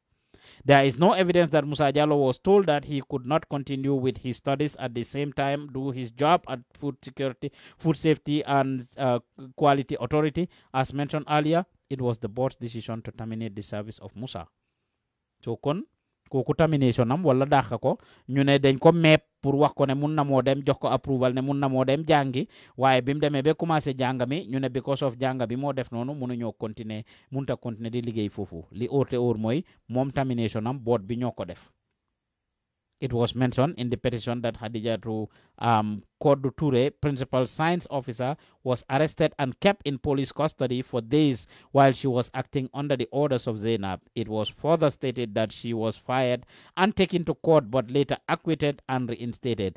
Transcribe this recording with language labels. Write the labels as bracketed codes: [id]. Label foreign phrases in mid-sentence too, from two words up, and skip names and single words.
[en] There is no evidence that Musa Jallow was told that he could not continue with his studies at the same time do his job at Food Safety and Quality Authority. As mentioned earlier, it was the board's decision to terminate the service of Musa. [wo] So kooku termination am wala dàq ko ñu ne dañ ko meeb pour wax ko ne mun na moo dem jox ko approval ne mun na moo dem jàngi waaye bi mu demee ba commencé jàng mi ñu ne [en] because of [wo] jàng bi moo def noonu mënuñoo continuer munta continuer di liggéey foofu li óor te óor mooy moom termination am board bi ñoo ko def. [en] It was mentioned in the petition that Hadijatu Kodu Ture, principal science officer, was arrested and kept in police custody for days while she was acting under the orders of Zainab. It was further stated that she was fired and taken to court but later acquitted and reinstated.